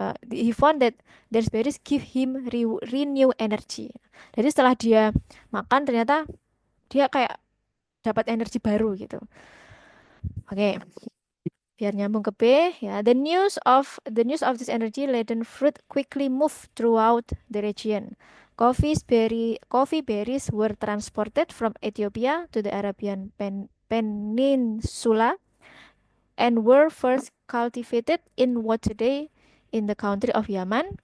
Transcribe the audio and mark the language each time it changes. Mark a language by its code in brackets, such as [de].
[en] He found that those berries give him renew energy. [id] Jadi setelah dia makan ternyata dia kayak dapat energi baru gitu. Oke, biar nyambung ke B ya. [en] The news of this energy laden fruit quickly moved throughout the region. Coffee berries were transported from Ethiopia to the Arabian Peninsula and were first cultivated in what today in the country of Yemen.